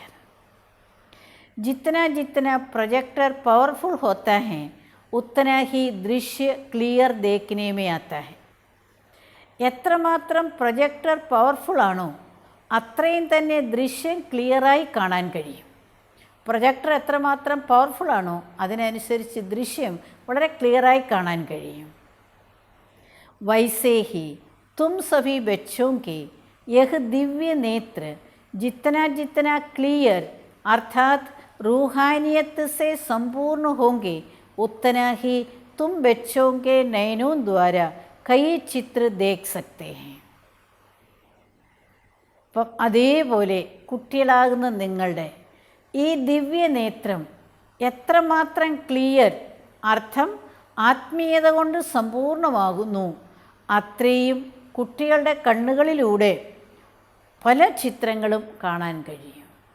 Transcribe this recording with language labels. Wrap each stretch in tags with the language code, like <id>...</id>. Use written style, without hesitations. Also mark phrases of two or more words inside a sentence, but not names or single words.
<hi>जितना जितना प्रोजेक्टर पावरफुल होता है उतना ही दृश्य क्लियर देखने में आता है.</hi> <ml>എത്രമാത്രം പ്രൊജക്ടർ പവർഫുള്ളാണോ അത്രയും തന്നെ ദൃശ്യം ക്ലിയറായി കാണാൻ കഴിയും. പ്രൊജക്ടർ എത്രമാത്രം പവർഫുള്ളാണോ അതിനനുസരിച്ച് ദൃശ്യം വളരെ ക്ലിയറായി കാണാൻ കഴിയും.</ml> <hi>वैसे ही तुम सभी बच्चों के यह दिव्य नेत्र जितना जितना क्लियर अर्थात रूहानियत से संपूर्ण होंगे उतना ही तुम बच्चों के नयनों द्वारा कई चित्र देख सकते हैं.</hi> <ml>അപ്പം അതേപോലെ കുട്ടികളാകുന്ന നിങ്ങളുടെ ഈ ദിവ്യനേത്രം എത്രമാത്രം ക്ലിയർ, അർത്ഥം ആത്മീയത കൊണ്ട് സമ്പൂർണ്ണമാകുന്നു, അത്രയും കുട്ടികളുടെ കണ്ണുകളിലൂടെ പല ചിത്രങ്ങളും കാണാൻ കഴിയും.</ml>